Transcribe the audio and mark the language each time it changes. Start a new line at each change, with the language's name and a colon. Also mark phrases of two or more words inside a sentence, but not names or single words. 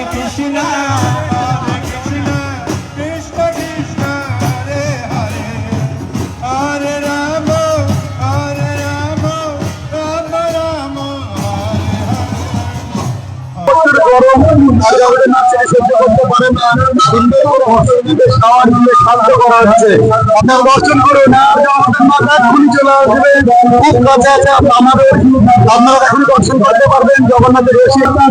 Sanskrit: कृष्ण, हरे कृष्ण, कृष्ण कृष्ण, हरे हरे, हरे राम, हरे राम, राम राम, हरे
Bangla: আপনার দর্শন করুন খুব কাছে আছে আমাদের, আপনারা এখন দর্শন করতে পারবেন জগন্নাথের রশি।